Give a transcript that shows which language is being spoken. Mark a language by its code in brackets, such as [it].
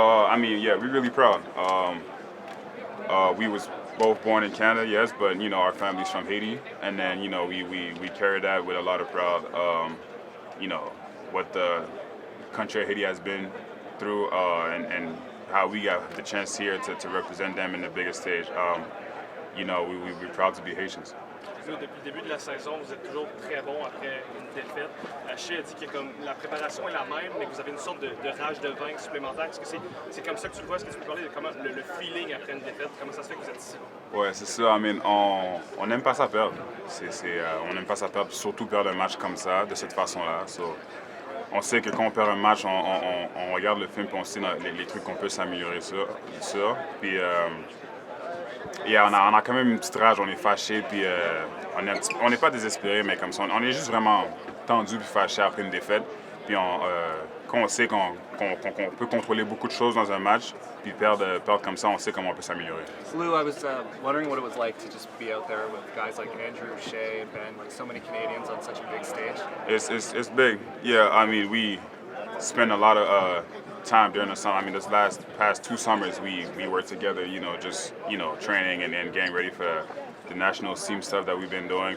[en] I mean, yeah, we're really proud. We was both born in Canada, yes, but you know our family's from Haiti, and then you know we carry that with a lot of pride. You know what the country of Haiti has been through, and how we got the chance here to represent them in the biggest stage. You know, we're proud to be Haitians. [fr] Depuis le début de la saison, vous êtes toujours très bon après une défaite. Chet a dit que comme la préparation est la même, mais que vous avez une sorte de rage de vaincre supplémentaire. Est-ce que c'est comme ça que tu le vois? Est-ce que tu peux parler de comment le feeling après une défaite? Comment ça se fait que vous êtes ici? Ouais, c'est sûr. [en] I mean, [fr] on n'aime pas ça perdre. On n'aime pas ça perdre, surtout perdre un match comme ça, de cette façon-là. So, on sait que quand on perd un match, on regarde le film et on sait les trucs qu'on peut s'améliorer sur. Puis, yeah, on a quand même une petite rage, on est fâché, puis on n'est pas désespéré, mais comme ça, on est juste vraiment tendu puis fâché après une défaite. Puis quand on sait qu'on peut contrôler beaucoup de choses dans un match, puis perdre comme ça, on sait comment on peut s'améliorer. [en] Lou, I was wondering what it was like to just be out there with guys like Andrew, Shea, and Ben, like so many Canadians on such a big stage. It's big. Yeah, I mean, we spend a lot of time during the summer. I mean, past 2 summers, we worked together, you know, just, you know, training and getting ready for the national team stuff that we've been doing.